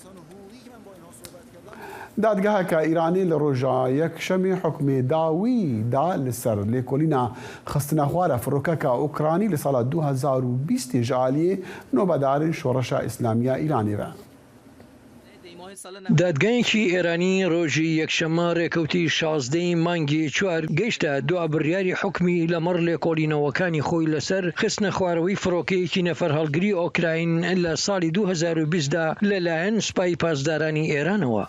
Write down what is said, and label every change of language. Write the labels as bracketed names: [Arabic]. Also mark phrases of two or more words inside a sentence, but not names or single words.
[Kurdish] Dadgeheka Îranê li roja yekşemê hukmê dawî da li ser lêkolîna xistina xwara firokeka Ukranî li sala 2020 ji aliyê nobedarên şoreşa İslamiya Îranê ve. [Central Kurdish] دادگایەکی ئێرانی ڕۆژی یەکشەمە ڕێکەوتی 16 مانگی 4 گەیشتە دو بڕیاری حکمی لەمەڕ لێکۆڵینەوەکانی خۆی لەسەر خستنە خوارەوەی فڕۆکەیەکی نەفەر هەڵگری ئۆکراین لە ساڵی 2020دا لەلایەن سوپای پاسدارانی ئێرانەوە.